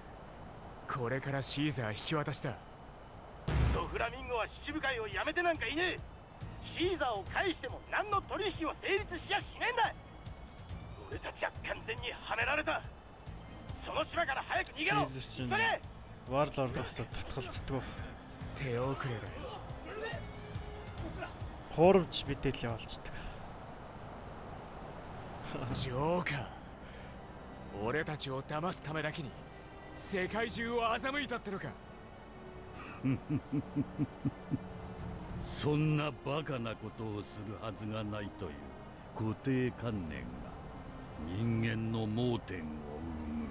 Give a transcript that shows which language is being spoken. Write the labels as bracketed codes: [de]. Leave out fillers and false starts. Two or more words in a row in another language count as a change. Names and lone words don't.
[ja] これからシーザー引き渡しだ。ドフラミンゴは七部会をやめてなんかいねえ。シーザーを返しても何の取引を成立しやしねえんだ。俺たちは完全にはめられた。その島から早く逃げろ。 [mn] Warlord-оос татгалцдаг. [ja] Тэ 遅れだ。 [mn] Хуурамч мэдээлэл явуулцдаг. [ja] ジョーカー。俺たちを騙すためだけに世界中を欺いたってのか。そんなバカなことをするはずがないという固定観念が人間の盲点を生む。